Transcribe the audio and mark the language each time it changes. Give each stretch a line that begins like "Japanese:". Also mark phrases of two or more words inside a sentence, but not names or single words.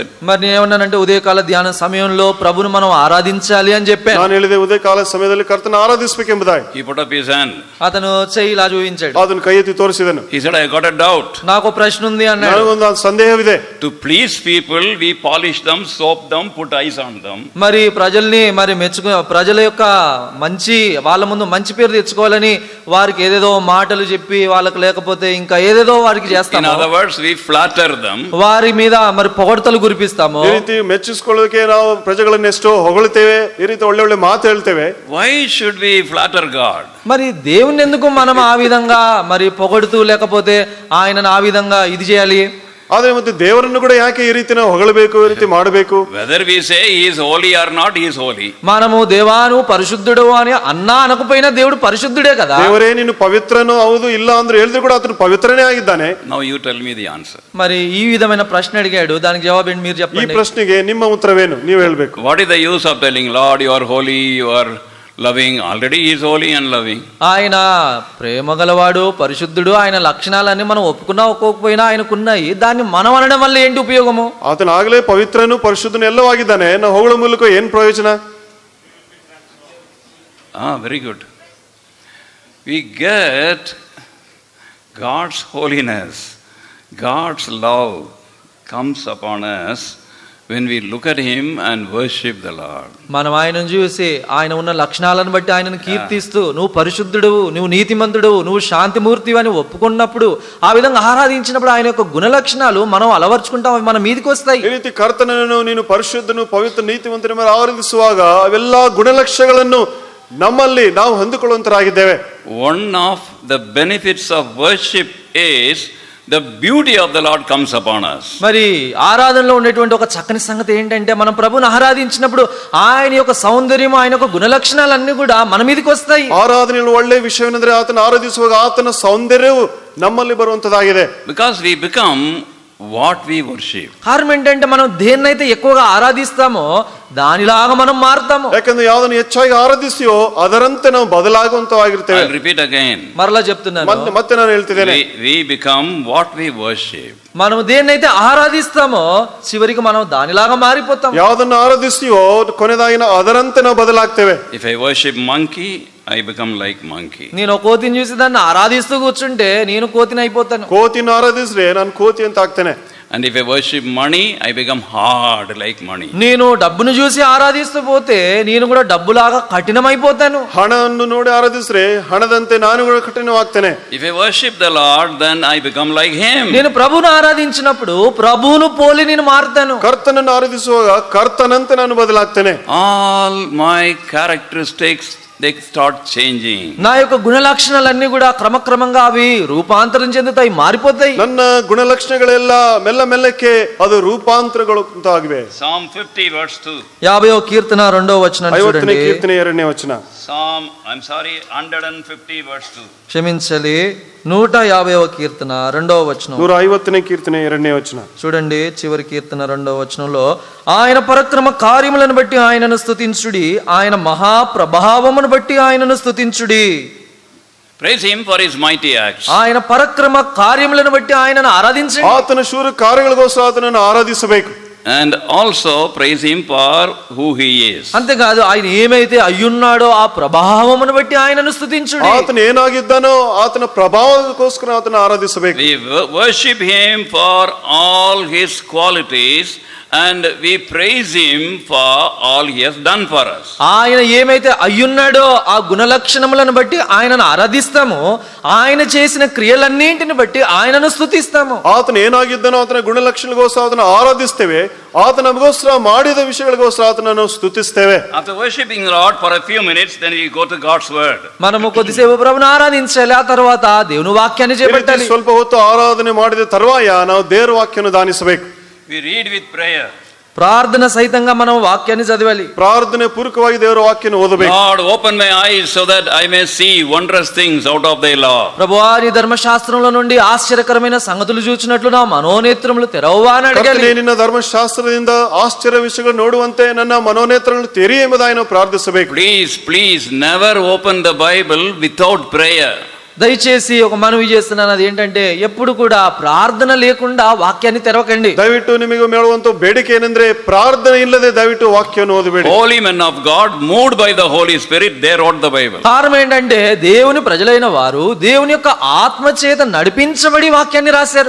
Telugu: మరి నేను ఏమన్నానంటే ఉదయకాల ధ్యాన సమయంలో ప్రభుని మనం ఆరాధించాలి అని చెప్పాను.
Kannada: ನಾನು ಹೇಳಿದೆ ಉದಯಕಾಲ ಸಮಯದಲ್ಲಿ ಕರ್ತನ ಆರಾಧಿಸಬೇಕೆಂಬುದಾಗಿ.
English: He put up his hand.
Telugu: అతను చెయ్యి ఇలా చూపించాడు.
Kannada: ಅದನ್ನು ಕೈ ಎತ್ತಿ ತೋರಿಸಿದನು.
English: He said, I got a doubt.
Telugu: నాకు ప్రశ్న ఉంది అన్నాడు.
Kannada: ನನಗೊಂದು ಸಂದೇಹವಿದೆ.
English: To please people we polish them, soap them, put ice on them.
Telugu: మరి ప్రజల్ని మరి ప్రజల యొక్క మంచి వాళ్ళ ముందు మంచి పేరు తెచ్చుకోవాలని వారికి ఏదేదో మాటలు చెప్పి వాళ్ళకి లేకపోతే ఇంకా ఏదేదో వారికి చేస్తాము.
English: In other words, we flatter them.
Telugu: వారి మీద మరి పొగడ్తలు కురిపిస్తాము.
Kannada: ಈ ರೀತಿ ಮೆಚ್ಚಿಸಿಕೊಳ್ಳೋಕೆ ನಾವು ಪ್ರಜೆಗಳನ್ನ ಎಷ್ಟೋ ಹೊಗಳ್ತೇವೆ, ಈ ರೀತಿ ಒಳ್ಳೆ ಒಳ್ಳೆ ಮಾತು ಹೇಳ್ತೇವೆ.
English: Why should we flatter God?
Telugu: మరి దేవుని ఎందుకు మనం ఆ విధంగా మరి పొగడుతూ లేకపోతే ఆయనను ఆ విధంగా ఇది చేయాలి?
Kannada: ಆದ್ರೆ ಮತ್ತೆ ದೇವರನ್ನು ಕೂಡ ಯಾಕೆ ಈ ರೀತಿ ನಾವು ಹೊಗಳಬೇಕು, ಈ ರೀತಿ ಮಾಡಬೇಕು?
English: Whether we say he is holy or not, he is holy.
Telugu: మనము దేవాను పరిశుద్ధుడు అని అన్నా అనకపోయినా దేవుడు పరిశుద్ధుడే కదా.
Kannada: ದೇವರೇ ನೀನು ಪವಿತ್ರನೋ ಹೌದು ಇಲ್ಲ ಅಂದ್ರೆ ಹೇಳಿದ್ರು ಕೂಡ ಆತನು ಪವಿತ್ರನೇ ಆಗಿದ್ದಾನೆ.
English: Now you tell me the answer.
Telugu: మరి ఈ విధమైన ప్రశ్న అడిగాడు, దానికి జవాబు ఏంటి మీరు
Kannada: ಈ
Telugu: చెప్పండి.
Kannada: ಪ್ರಶ್ನೆಗೆ ನಿಮ್ಮ ಉತ್ತರವೇನು, ನೀವು ಹೇಳ್ಬೇಕು.
English: What is the use of telling Lord you are holy, you are loving? Already he is holy and loving.
Telugu: ఆయన ప్రేమ గలవాడు, పరిశుద్ధుడు, ఆయన లక్షణాలన్నీ మనం ఒప్పుకున్నా ఒప్పుకోకపోయినా ఆయనకున్నాయి. దాన్ని మనం అనడం వల్ల ఏంటి ఉపయోగము?
Kannada: ಆತನ ಆಗಲೇ ಪವಿತ್ರನು ಪರಿಶುದ್ಧನು ಎಲ್ಲವೂ ಆಗಿದ್ದಾನೆ, ನಾವು ಹೊಗಳ ಮೂಲಕ ಏನ್ ಪ್ರಯೋಜನ?
English: Very good. We get God's holiness, God's love comes upon us when we look at him and worship the Lord.
Telugu: మనం ఆయనను చూసి ఆయన ఉన్న లక్షణాలను బట్టి ఆయనను కీర్తిస్తూ నువ్వు పరిశుద్ధుడు, నువ్వు నీతిమంతుడు, నువ్వు శాంతిమూర్తివి అని ఒప్పుకున్నప్పుడు, ఆ విధంగా ఆరాధించినప్పుడు ఆయన యొక్క గుణ లక్షణాలు మనం అలవర్చుకుంటాం, అవి మన మీదకి వస్తాయి.
Kannada: ಈ ರೀತಿ ಕರ್ತನನ್ನು ನೀನು ಪರಿಶುದ್ಧನು ಪವಿತ್ರ ನೀತಿವಂತನ ಮೇಲೆ ಆರಾಧಿಸುವಾಗ ಅವೆಲ್ಲಾ ಗುಣಲಕ್ಷಣಗಳನ್ನು ನಮ್ಮಲ್ಲಿ ನಾವು ಹೊಂದಿಕೊಳ್ಳುವಂತರಾಗಿದ್ದೇವೆ.
English: One of the benefits of worship is the beauty of the Lord comes upon us.
Telugu: మరి ఆరాధనలో ఉండేటువంటి ఒక చక్కని సంగతి ఏంటంటే మనం ప్రభుని ఆరాధించినప్పుడు ఆయన యొక్క సౌందర్యం, ఆయన యొక్క గుణ లక్షణాలన్నీ కూడా మన మీదకి వస్తాయి.
Kannada: ಆರಾಧನೆಯಲ್ಲಿ ಒಳ್ಳೆ ವಿಷಯವೇನೆಂದರೆ ಆತನ ಆರಾಧಿಸುವಾಗ ಆತನ ಸೌಂದರ್ಯವು ನಮ್ಮಲ್ಲಿ ಬರುವಂತದಾಗಿದೆ.
English: Because we become what we worship.
Telugu: కారణం ఏంటంటే మనం దేన్నైతే ఎక్కువగా ఆరాధిస్తామో దానిలాగా మనం మారుతాము.
Kannada: ಯಾಕಂದ್ರೆ ಯಾವ್ದನ್ನು ಹೆಚ್ಚಾಗಿ ಆರಾಧಿಸ್ತೀಯೋ ಅದರಂತೆ ನಾವು ಬದಲಾಗುವಂತವಾಗಿರ್ತೇವೆ.
English: I'll repeat again.
Telugu: మరలా చెప్తున్నాను,
Kannada: ಮತ್ತೆ ನಾನು ಹೇಳ್ತಿದ್ದೇನೆ,
English: we become what we worship.
Telugu: మనం దేన్నైతే ఆరాధిస్తామో చివరికి మనం దానిలాగా మారిపోతాం.
Kannada: ಯಾವ್ದನ್ನು ಆರಾಧಿಸ್ತೀಯೋ ಕೊನೆದಾಗಿ ನಾವು ಅದರಂತೆ ನಾವು ಬದಲಾಗ್ತೇವೆ.
English: If I worship monkey, I become like monkey.
Telugu: నేను కోతిని చూసి దాన్ని ఆరాధిస్తూ కూర్చుంటే నేను కోతిని అయిపోతాను.
Kannada: ಕೋತಿನ ಆರಾಧಿಸ್ರೆ ನಾನು ಕೋತಿ ಅಂತ ಆಗ್ತೇನೆ.
English: And if I worship money, I become hard like money.
Telugu: నేను డబ్బును చూసి ఆరాధిస్తూ పోతే నేను కూడా డబ్బులాగా కఠినమైపోతాను.
Kannada: ಹಣವನ್ನು ನೋಡಿ ಆರಾಧಿಸಿದ್ರೆ ಹಣದಂತೆ ನಾನು ಕೂಡ ಕಠಿಣವಾಗ್ತೇನೆ.
English: If I worship the Lord, then I become like him.
Telugu: నేను ప్రభువును ఆరాధించినప్పుడు ప్రభువును పోలి నేను మారుతాను.
Kannada: ಕರ್ತನನ್ನು ಆರಾಧಿಸುವಾಗ ಕರ್ತನಂತೆ ನಾನು ಬದಲಾಗ್ತೇನೆ.
English: All my characteristics, they start changing.
Telugu: నా యొక్క గుణ లక్షణాలన్నీ కూడా క్రమక్రమంగా అవి రూపాంతరం చెందుతాయి, మారిపోతాయి.
Kannada: ನನ್ನ ಗುಣಲಕ್ಷಣಗಳೆಲ್ಲ ಮೆಲ್ಲ ಮೆಲ್ಲಕ್ಕೆ ಅದು ರೂಪಾಂತರಗೊಳ್ಳುತ್ತಾಗಿವೆ.
English: Psalm 50 verse 2.
Telugu: 50వ కీర్తన 2వ వచనాన్ని
Kannada: 50ನೇ
Telugu: చూడండి.
Kannada: ಕೀರ್ತನೆ 2ನೇ ವಚನ.
English: Psalm, 150 verse 2.
Telugu: క్షమించాలి, 150వ కీర్తన 2వ వచనం.
Kannada: 150ನೇ ಕೀರ್ತನೆ 2ನೇ ವಚನ.
Telugu: చూడండి, చివరి కీర్తన 2వ వచనంలో, ఆయన పరక్రమ కార్యములను బట్టి ఆయనను స్తుతించుడి, ఆయన మహాప్రభావమును బట్టి ఆయనను స్తుతించుడి.
English: Praise him for his mighty acts.
Telugu: ఆయన పరక్రమ కార్యములను బట్టి ఆయనను ఆరాధించండి.
Kannada: ಆತನ ಶೂರ ಕಾರ್ಯಗಳಿಗೋಸ್ಕರ ಆತನನ್ನು ಆರಾಧಿಸಬೇಕು.
English: And also praise him for who he is.
Telugu: అంతేకాదు, ఆయన ఏమైతే అయ్యున్నాడో ఆ ప్రభావమును బట్టి ఆయనను స్తుతించుడి.
Kannada: ಆತನು ಏನಾಗಿದ್ದಾನೋ ಆತನ ಪ್ರಭಾವಕ್ಕೋಸ್ಕರ ಆತನ ಆರಾಧಿಸಬೇಕು.
English: We worship him for all his qualities and we praise him for all he has done for us.
Telugu: ఆయన ఏమైతే అయ్యున్నాడో ఆ గుణ లక్షణములను బట్టి ఆయనను ఆరాధిస్తామో, ఆయన చేసిన క్రియలన్నింటిని బట్టి ఆయనను స్తుతిస్తాము.
Kannada: ಆತನು ಏನಾಗಿದ್ದಾನೋ ಆತನ ಗುಣಲಕ್ಷಣಗಳಿಗೋಸ್ಕರ ಆತನ ಆರಾಧಿಸ್ತೇವೆ. ಆತ ನಮಗೋಸ್ಕರ ಮಾಡಿದ ವಿಷಯಗಳಿಗೋಸ್ಕರ ಆತನನ್ನು ಸ್ತುತಿಸ್ತೇವೆ.
English: After worshiping the Lord for a few minutes, then we go to God's word.
Telugu: మనము కొద్దిసేపు ప్రభువును ఆరాధించాలి, ఆ తర్వాత దేవుని వాక్యాన్ని చేపట్టాలి.
Kannada: ಸ್ವಲ್ಪ ಹೊತ್ತು ಆರಾಧನೆ ಮಾಡಿದ ತರುವಾಯ ನಾವು ದೇವರ ವಾಕ್ಯವನ್ನು ದಾನಿಸಬೇಕು.
English: We read with prayer.
Telugu: ప్రార్థన సహితంగా మనం వాక్యాన్ని చదవాలి.
Kannada: ಪ್ರಾರ್ಥನೆ ಪೂರ್ವಕವಾಗಿ ದೇವರ ವಾಕ್ಯವನ್ನು ಓದಬೇಕು.
English: Lord, open my eyes so that I may see wondrous things out of thy law.
Telugu: ప్రభువా, నీ ధర్మశాస్త్రంలో నుండి ఆశ్చర్యకరమైన సంగతులు చూచినట్లు నా మనోనేత్రములు తెరవవా అని అడగాలి.
Kannada: ನಿನ್ನ ಧರ್ಮಶಾಸ್ತ್ರದಿಂದ ಆಶ್ಚರ್ಯ ವಿಷಯಗಳು ನೋಡುವಂತೆ ನನ್ನ ಮನೋನೇತ್ರಗಳನ್ನು ತೆರೆಯಿ ಎಂಬುದಾಗಿ ನಾವು ಪ್ರಾರ್ಥಿಸಬೇಕು.
English: Please never open the Bible without prayer.
Telugu: దయచేసి ఒక మనవి చేస్తున్నాను, అది ఏంటంటే ఎప్పుడు కూడా ప్రార్థన లేకుండా వాక్యాన్ని తెరవకండి.
Kannada: ದಯವಿಟ್ಟು ನಿಮಗೆ ಹೇಳುವಂತ ಬೇಡಿಕೆ ಏನಂದ್ರೆ ಪ್ರಾರ್ಥನೆ ಇಲ್ಲದೆ ದಯವಿಟ್ಟು ವಾಕ್ಯವನ್ನು ಓದಬೇಡಿ.
English: Holy men of God, moved by the Holy Spirit, they wrote the Bible.
Telugu: కారణం ఏంటంటే దేవుని ప్రజలైన వారు దేవుని యొక్క ఆత్మ చేత నడిపించబడి వాక్యాన్ని రాశారు.